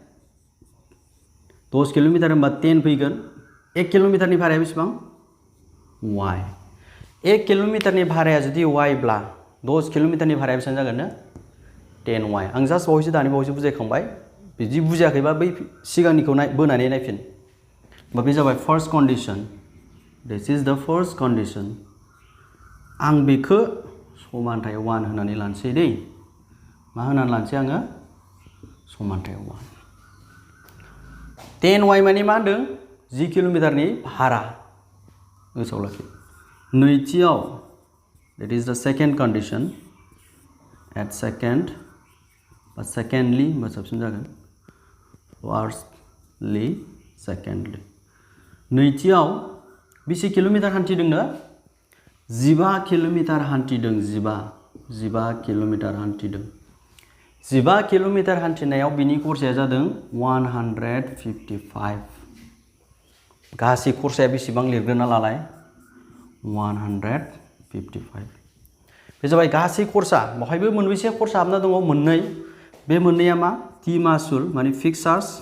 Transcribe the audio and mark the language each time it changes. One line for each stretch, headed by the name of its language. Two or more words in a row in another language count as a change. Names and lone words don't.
Bodo: 10 किल'मिटार होनबा 10 फैगोन 1 किल'मिटारनि भाराया बेसेबां y 1 किल'मिटारनि भाराया जुदि y ब्ला 10 किल'मिटारनि भाराया बेसेबां जागोन नो 10y आं जास्ट बावैसो दानि बावैसो बुजायखांबाय बिदि बुजियाखैबा बै सिगांनिखौ बोनानै नायफिन बा बे जाबाय
English: first condition this is the first condition
Bodo: आं बेखौ समानथाय 1 होनानै लानोसै दै मा होनानै लानोसै आङो समानथाय 1 10y माने मा होनदों 10 किल'मिटारनि भारा गोसोआव लाखि नैथियाव
English: that is the second condition at second but secondly
Bodo: मा साबसिन जागोन
English: firstly secondly
Bodo: नैथियाव बेसे किल'मिटार हान्थिदोंनो 15 किल'मिटार हान्थिदों 15 किल'मिटार हान्थिदों 15 किल'मिटार हान्थिनायाव बिनि खरसाया जादों 155 गासै खरसाया बेसेबां लिरग्रोना लालाय 155 बे जाबाय गासै खरसा बेवहायबो मोनबेसे खरसा हाबना दङ मोननै बे मोननैया मा थि मासुल माने
English: fix charge